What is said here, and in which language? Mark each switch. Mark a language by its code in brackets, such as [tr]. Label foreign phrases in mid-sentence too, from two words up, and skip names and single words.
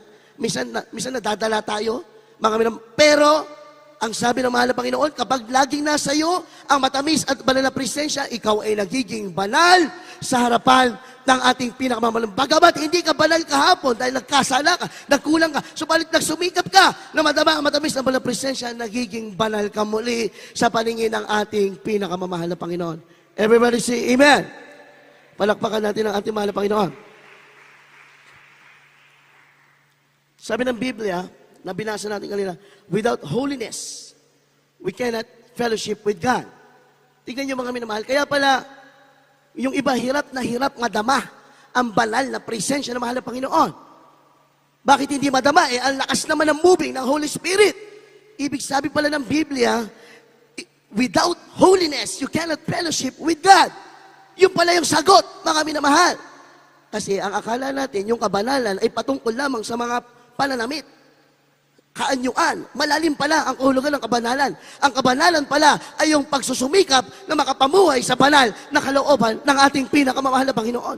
[tl] Minsan nadadala tayo, mga minamahal. Pero, ang sabi ng mahal na Panginoon, kapag laging nasa iyo ang matamis at banal na presensya, ikaw ay nagiging banal sa harapan ng ating pinakamamahal. Bagamat hindi ka banal kahapon dahil nagkasala ka, nagkulang ka, subalit nagsumikap ka na madama ang matamis na banal na presensya, nagiging banal ka muli sa paningin ng ating pinakamamahal na Panginoon. [en] Everybody say amen. [tl] Palakpakan natin ang ating mahal na Panginoon. Sabi ng Biblia, na binasa natin kanina, [en] without holiness, we cannot fellowship with God. [tl] Tingnan niyo mga minamahal. Kaya pala, yung iba hirap na madama ang banal na presensya ng mahal na Panginoon. Bakit hindi madama? Ang lakas naman ng moving ng [en] Holy Spirit. [tl] Ibig sabi pala ng Biblia, [en] without holiness, you cannot fellowship with God. [tl] Yun pala yung sagot, mga minamahal. Kasi ang akala natin, yung kabanalan ay patungkol lamang sa mga pananamit. Kaanyuan, malalim pala ang kahulugan ng kabanalan. Ang kabanalan pala ay yung pagsusumikap na makapamuhay sa banal na kalooban ng ating pinakamamahal na Panginoon.